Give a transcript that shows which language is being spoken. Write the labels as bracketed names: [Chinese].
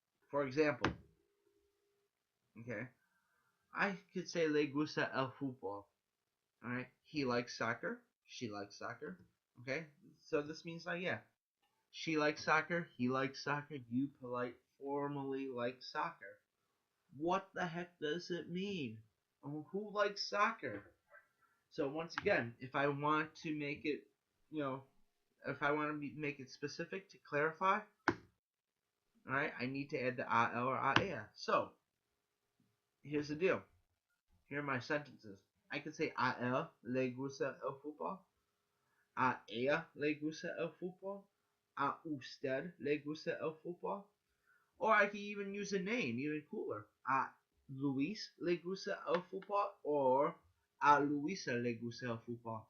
[English] For example, okay, I could say [Spanish] le gusta el fútbol. [English] Alright? He likes soccer, she likes soccer. Okay? So this means like, yeah, she likes soccer, he likes soccer, you polite formally like soccer. What the heck does it mean? Who likes soccer? So once again, if I want to make it, you know, if I want to make it specific to clarify, all right, I need to add the al or ea. So here's the deal. Here are my sentences. I could say [Spanish] a él le gusta el fútbol, a ella le gusta el fútbol, a usted le gusta el fútbol, [English] or I could even use a name, even cooler. [Spanish] A Luis le gusta el fútbol, or a Luisa le gusta el fútbol.